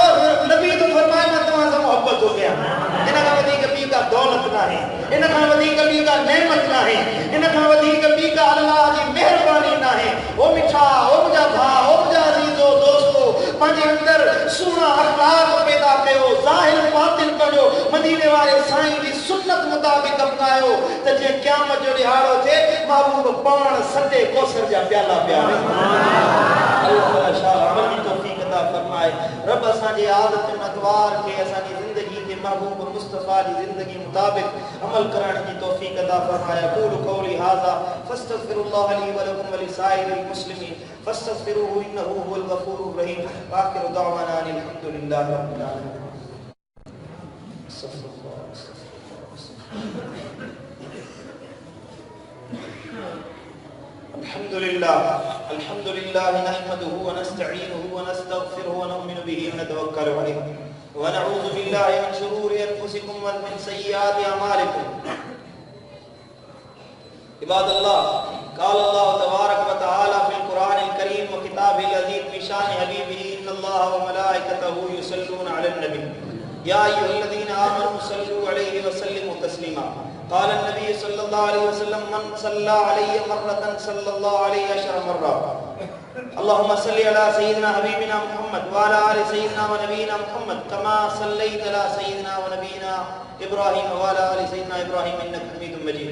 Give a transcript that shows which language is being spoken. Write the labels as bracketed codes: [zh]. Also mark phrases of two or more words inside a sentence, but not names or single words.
[sd] नबी तो फरमाए मां तव्हां सां मुहबत थो कयां इन खां वधीक ॿी का दौलत नाहे इन खां वधीक ॿी का नेमत नाहे इन खां वधीक ॿी का अल्लाह जी महिरबानी नाहे ओ मिठा ओ मुंहिंजा भाउ ओ मुंहिंजा अज़ीज़ो दोस्तो पंहिंजे अंदर सुहिणा अखलाक पैदा कयो ज़ाहिर बातिन कयो मदीने वारे साईं जी सुन्नत मुताबिक अपनायो त जे क़यामत जो ॾिहाड़ो थिए महबूब पाण सटे कोसर जा प्याला पिया फरमाए। रब असांजे आदत नतवार के असांजी ज़िंदगी के महबूब मुस्तफ़ा जी ज़िंदगी मुताबिक अमल करण की तौफीक अता फरमाए। [ar] أقول قولي هذا فأستغفر الله لي ولكم ولسائر المسلمين فاستغفروه إنه هو الغفور الرحيم. وآخر دعوانا أن الحمد لله رب العالمين. الحمد لله نحمده ونستعينه ونستغفره ونؤمن به ونتوكل عليه ونعوذ بالله من شرور أنفسكم ومن سيئات أعمالكم. عباد الله، قال الله تبارك وتعالى في القرآن الكريم وكتاب العزيز في شأن حبيبه إن الله وملائكته يصلون على النبي يا أيها الذين آمنوا صلوا عليه وسلموا تسليما. قال النبي صلى الله عليه وسلم من صلى عليه مرة صلى الله عليه عشر مرة. اللهم صل على سيدنا حبيبنا محمد وعلى آل سيدنا ونبينا محمد كما صليت على سيدنا ونبينا إبراهيم وعلى آل سيدنا إبراهيم إنك حميد مجيد.